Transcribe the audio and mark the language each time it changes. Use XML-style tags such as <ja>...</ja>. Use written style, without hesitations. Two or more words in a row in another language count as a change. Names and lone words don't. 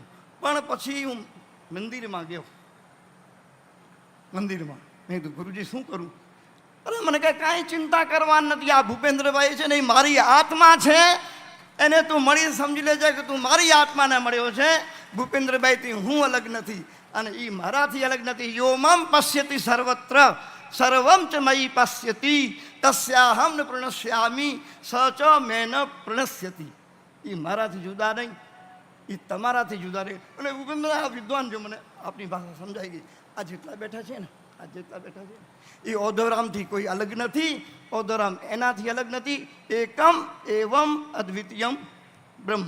<gu>પણ પછી હું મંદિરમાં ગયો. મેં કીધું, ગુરુજી શું કરું? અરે મને કાંઈ ચિંતા કરવાની નથી. આ ભૂપેન્દ્રભાઈ છે ને એ મારી આત્મા છે, એને તું મળી સમજી લેજે કે તું મારી આત્માને મળ્યો છે. ભૂપેન્દ્રભાઈથી હું અલગ નથી અને એ મારાથી અલગ નથી.</gu> <sa>यो मम पश्यति सर्वत्र सर्वम च मयि पश्यति तस्याहम न प्रणश्यामि स च मेन प्रणश्यति.</sa> <gu>એ મારાથી જુદા નહીં, એ તમારાથી જુદા નહીં. અને ભૂપેન્દ્ર, આ વિદ્વાન જો મને આપની ભાષા સમજાઈ ગઈ. આ જેટલા બેઠા છે ને, એ ઓધોરામથી કોઈ અલગ નથી. ઓધોરામ એનાથી અલગ નથી.</gu> <sa>एकम एवम अद्वितीयम ब्रह्म.</sa>